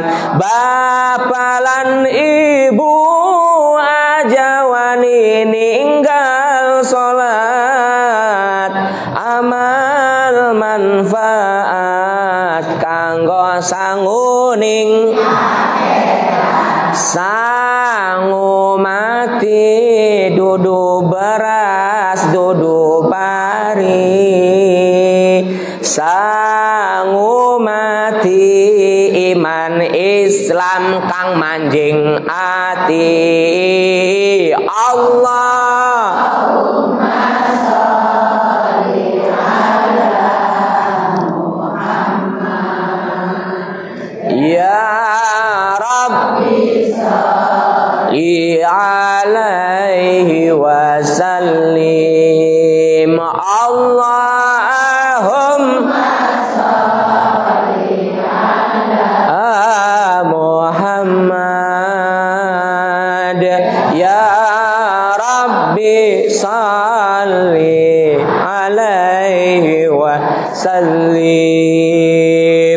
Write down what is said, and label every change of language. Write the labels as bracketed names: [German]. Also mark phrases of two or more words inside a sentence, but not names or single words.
[Javanese] Bapak lan ibu aja wani ninggal salat, amal manfaat kanggo sanguning sangu mati, dudu beras dudu pari, sangu mati iman Islam kang manjing ati. [Arabic] اللهم صل على محمد يا رب صل عليه وسلم. اللهم صل على محمد يا رب صل عليه وسلم.